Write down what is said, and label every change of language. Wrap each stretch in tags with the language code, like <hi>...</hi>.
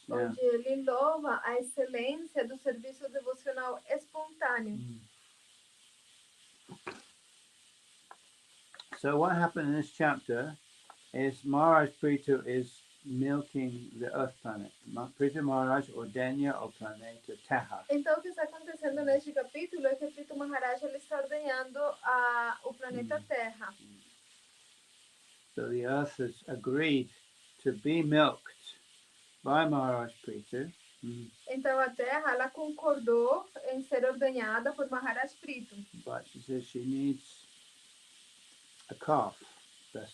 <pt>Onde ele louva a excelência do serviço devocional espontâneo.</pt> <en>So what happened in this chapter is Maharaj Prithu is milking the earth planet.</en> <pt>Prithu Maharaj ordenha o planeta Terra. Então o que está acontecendo neste capítulo é que Prithu Maharaj ele está ordenhando o planeta Terra.</pt> <en>So the earth has agreed to be milked by Maharaj Prithu.</en> <pt>Então a Terra ela concordou em ser ordenhada por Maharaj Prithu.</pt> <en>But she says she needs a calf, the</en>